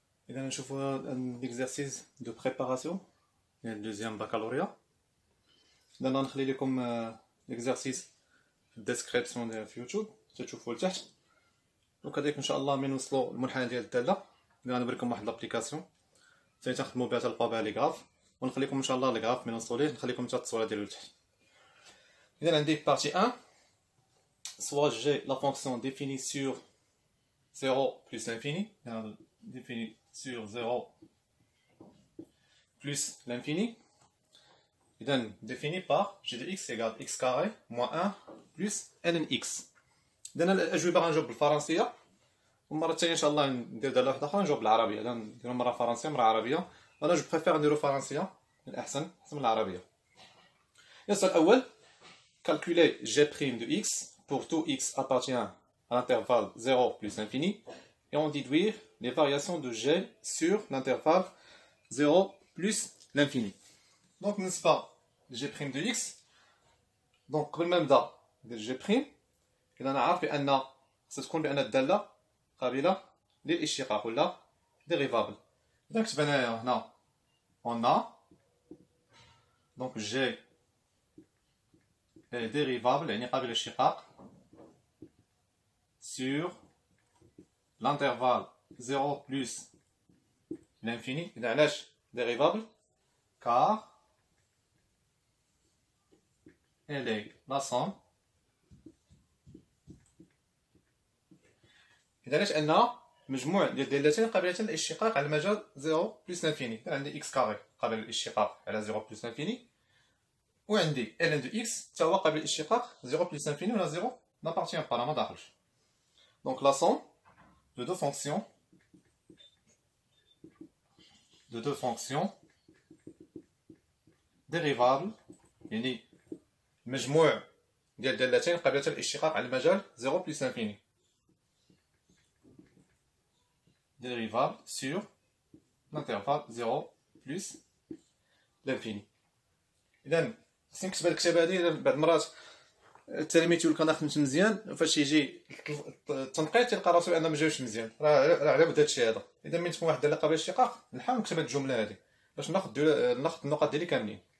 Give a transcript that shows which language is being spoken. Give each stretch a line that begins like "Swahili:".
Arabic: إذا نشوفوا
French: l'exercice de préparation du deuxième baccalauréat.
Arabic: إذا نخلي لكم l'exercice في الديسكريبسيون ديال في يوتيوب تشوفوا لتحت. وكذلك إن شاء الله من نوصلوا المنحنى ديال الدالة غنوريكم واحد لابليكاسيون تنخدموا بها تلقاو بها لي غراف، ونخليكم إن شاء الله لي غراف من نوصلوا ليه نخليكم حتى التصويره ديالو لتحت. إذا عندي
French: partie 1 soit j'ai la fonction définie sur 0 plus l'infini, définie sur 0 plus l'infini. Et donc défini par g de x égale x carré moins 1 plus ln x.
Arabic: إذا الأجوبة غنجاوب بالفرنسية، والمرة الثانية إن شاء الله ندير دالة واحدة أخرى نجاوب بالعربية. إذا نديرو مرة فرنسية مرة عربية. أنا
French: جو بريفير
Arabic: نديرو فرنسية الأحسن من العربية. السؤال الأول
French: calculer g' de x pour tout x appartient à l'intervalle 0 plus l'infini et en déduire les variations de g sur l'intervalle 0 plus l'infini. Donc n'est-ce pas g' de x, donc
Arabic: قبل ما نبدا ندير g' إذا نعرف بأن ستكون بأن الدالة قابلة للاشتقاق ولا dérivable. إذا كتب أنايا هنا
French: on a donc g est dérivable
Arabic: يعني قابل للاشتقاق
French: sur l'intervalle 0 plus l'infini.
Arabic: إذا علاش
French: dérivable car elle est la somme.
Arabic: إذا علاش أن مجموع ديال الدالتين قابلة للاشتقاق على المجال 0 plus l'infini. عندي x كاري قابل للاشتقاق على 0 plus l'infini، وعندي ln de x حتى هو قابل للاشتقاق 0 plus l'infini ولا
French: 0 n'appartient pas،
Arabic: ما داخلش.
French: Donc la somme de deux fonctions dérivables
Arabic: يعني مجموع ديال الدالتين قابلة للاشتقاق على المجال
French: 0 plus l'infini dérivable sur l'intervalle 0 plus l'infini.
Arabic: إذا خصني نكتب هاد الكتابة هادي بعض المرات التلاميذ تيقول لك انا خدمت مزيان، فاش يجي التنقيط تلقى راسو بان ما جاوش مزيان، راه على ود هادشي هذا. اذا من تكون واحد الداله قابله للاشتقاق نحاول نكتب هاد الجمله هادي باش ناخذ النقط ديالي كاملين.